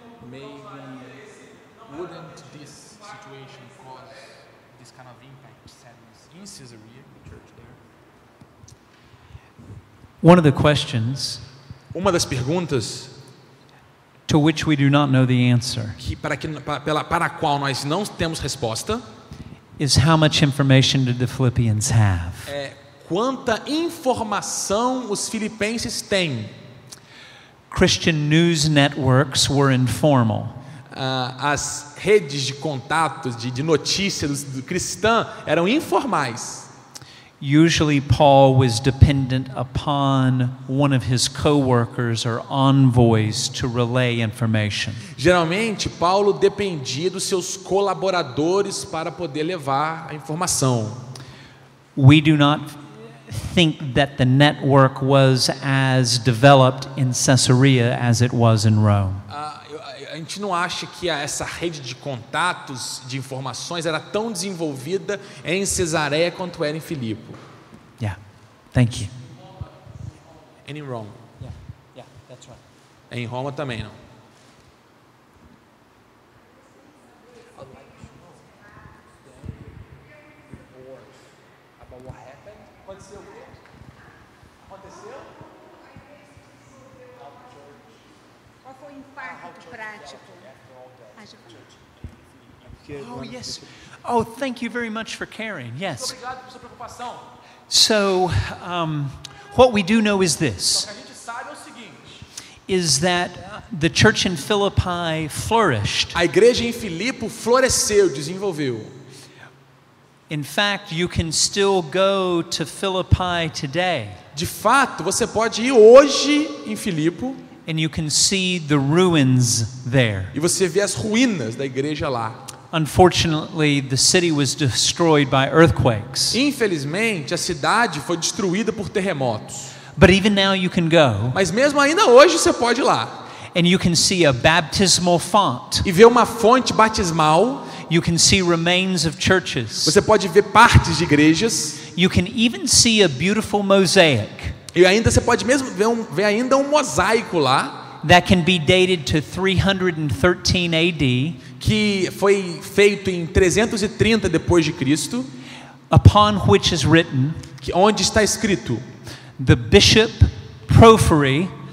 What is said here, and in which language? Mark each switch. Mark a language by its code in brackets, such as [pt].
[en] Maybe wouldn't this situation cause this kind of impact, sadness in Caesarea, the church there? One of the questions [pt] Uma das perguntas [en] to which we do not know the answer [pt] para a qual nós não temos resposta [en] is how much information did the Philippians have? [pt] é quanta informação os filipenses têm. [en] Christian news networks were informal. [pt] As redes de contatos, de notícias do cristã eram informais. [en] Usually Paul was dependent upon one of his co-workers or envoys to relay information. [pt] Geralmente, Paulo dependia dos seus colaboradores para poder levar a informação. [en] We do not think that the network was as developed in Caesarea as it was in Rome. [pt] A gente não acha que essa rede de contatos, de informações, era tão desenvolvida em Cesareia quanto era em Filipe. [en] Yeah, thank you. And in Rome. Yeah, that's right. [pt] Em Roma também não. [en] What happened? [pt] Aconteceu o quê? Aconteceu? Qual foi o impacto prático? [en] Oh, yes. Oh, thank you very much for caring. Yes. [pt] Obrigado por sua preocupação. [en] So, what we do know is this, [pt] O que a gente sabe é o seguinte. [en] is that the church in Philippi flourished. [pt] A igreja em Filipe floresceu, desenvolveu. [en] In fact, you can still go to Philippi today, [pt] De fato, você pode ir hoje em Filipe [en] and you can see the ruins there. [pt] e você vê as ruínas da igreja lá. [en] Unfortunately, the city was destroyed by earthquakes. [pt] Infelizmente, a cidade foi destruída por terremotos. [en] But even now you can go, [pt] Mas mesmo ainda hoje você pode ir lá [en] and you can see a baptismal font. [pt] e ver uma fonte batismal. [en] You can see remains of churches. [pt] Você pode ver partes de igrejas. [en] You can even see a beautiful mosaic [pt] E ainda você pode mesmo ver ainda um mosaico lá, [en] that can be dated to 313 AD, [pt] que foi feito em 330 depois de Cristo, [en] upon which is written, [pt] onde está escrito: [en] the bishop Porphyry